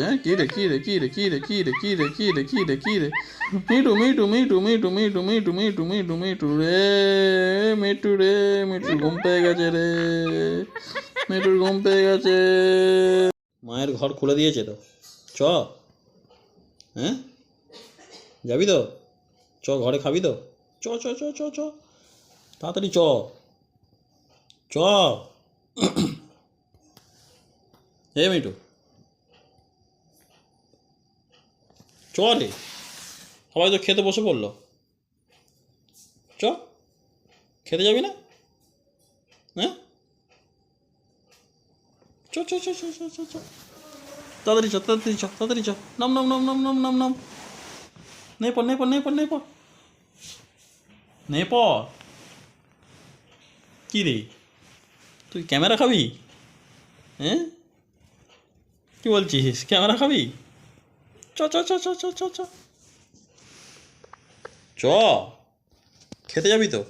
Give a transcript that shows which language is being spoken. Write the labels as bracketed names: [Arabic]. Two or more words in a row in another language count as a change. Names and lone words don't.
[Bangla] হ্যাঁ, কী রে কী রে কী রে কী রে কী রে কী রে কী রে কী রে কী রে মিটু মিটু মিটু মিটু মিটু মিটু মিটু মিটু মিটু রে মিটু রে, মিটুর ঘুম পেয়ে গেছে রে, মিটুর ঘুম পেয়ে গেছে। মায়ের ঘর খুলে দিয়েছে তো, চ। হ্যাঁ, যাবি তো? চ, ঘরে খাবি তো? চ চ চ চ চ, তাড়াতাড়ি চ, চ। হে মিটু, চ রে, সবাই তো খেতে বসে পড়লো। চ, খেতে যাবি না? হ্যাঁ, চ চ চ চ চ চ চ, তাড়াতাড়ি চ, তাড়াতাড়ি চ, তাড়াতাড়ি চ। নাম নাম নাম নাম নাম নাম নাম, নে পর নে পর নে পর নে পর নে পর। কী রে, তুই ক্যামেরা খাবি? হ্যাঁ, কি বলছিস, ক্যামেরা খাবি? চ চ চ চ চ চ চ, চ, খেতে যাবি তো?